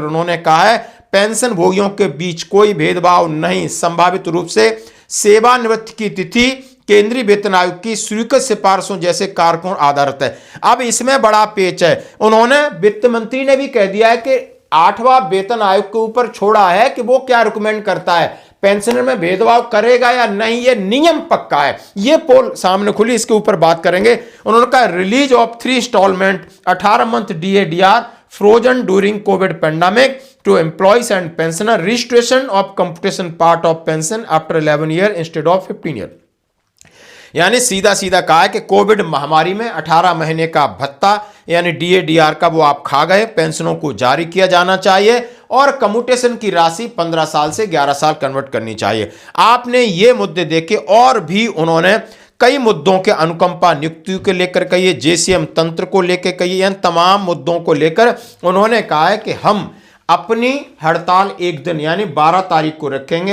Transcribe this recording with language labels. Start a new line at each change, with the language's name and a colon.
Hindi: उन्होंने कहा है पेंशन भोगियों के बीच कोई भेदभाव नहीं, संभावित रूप से सेवानिवृत्ति की तिथि केंद्रीय वेतन आयोग की स्वीकृत सिफारिशों जैसे कारकों आधारित है। अब इसमें बड़ा पेच है, उन्होंने वित्त मंत्री ने भी कह दिया है कि 8वां वेतन आयोग के ऊपर छोड़ा है कि वो क्या रिकमेंड करता है, पेंशनर में भेदभाव करेगा या नहीं, ये नियम पक्का है। ये पोल सामने खुली, इसके ऊपर बात करेंगे। उन्होंने कहा
English: Release of 3 instalment 18 month DA DR frozen during COVID pandemic to employees and pensioner, restoration of computation part of pension after 11 year instead of 15 year।
Hindi: यानी सीधा सीधा कहा है कि कोविड महामारी में 18 महीने का भत्ता यानी डीएडीआर का वो आप खा गए, पेंशनों को जारी किया जाना चाहिए और कम्यूटेशन की राशि 15 साल से 11 साल कन्वर्ट करनी चाहिए। आपने ये मुद्दे देखे और भी उन्होंने कई मुद्दों के अनुकंपा नियुक्तियों के लेकर कहिए, जेसीएम तंत्र को लेकर कहिए, इन तमाम मुद्दों को लेकर उन्होंने कहा है कि हम अपनी हड़ताल एक दिन यानी 12 तारीख को रखेंगे।